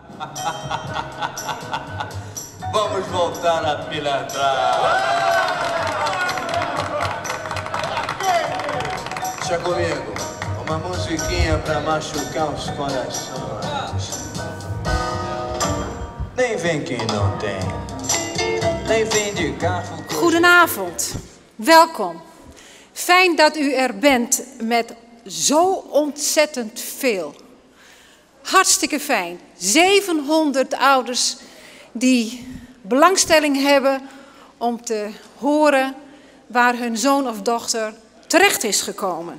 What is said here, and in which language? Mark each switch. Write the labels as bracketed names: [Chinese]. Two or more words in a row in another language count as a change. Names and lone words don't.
[Portuguese] Vamos voltar a pilantrar. Deixa comigo, uma musiquinha pra machucar os corações. Nem vem quem não tem, nem vem de carro. [Dutch] Goedenavond, welkom. Fijn dat u er bent met zo ontzettend veel. Hartstikke fijn. 700 ouders die belangstelling hebben om te horen waar hun zoon of dochter terecht is gekomen.